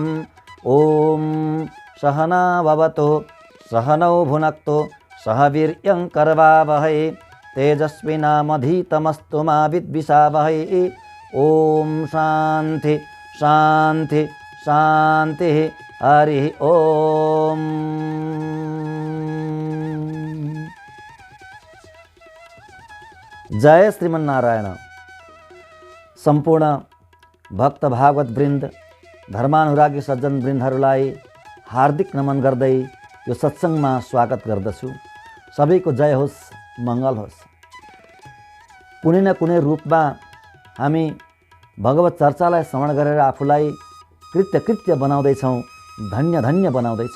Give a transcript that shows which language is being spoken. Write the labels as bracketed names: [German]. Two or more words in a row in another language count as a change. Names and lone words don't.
[Sanskrit] ॐ सहना भवतु सहनौ भुनक्तु सह वीर्यं करवावहै तेजस्विनामधीतमस्तु मा विद्विषावहै। ॐ शान्ति शान्ति शान्तिः। हरि ओम। जय श्रीमन्नारायण। [Nepali] सम्पूर्ण भक्त भागवत वृन्द धर्मानुरागी सज्जन वृन्दहरूलाई हार्दिक नमन गर्दै यो सत्सङ्गमा स्वागत गर्दछु। सबैको जय होस्, मङ्गल होस्। कुनै न कुनै रूपमा हामी भगवत चर्चालाई श्रवण गरेर आफूलाई कृत्य बनाउँदैछौँ, धन्य धन्य बनाउँदैछौँ।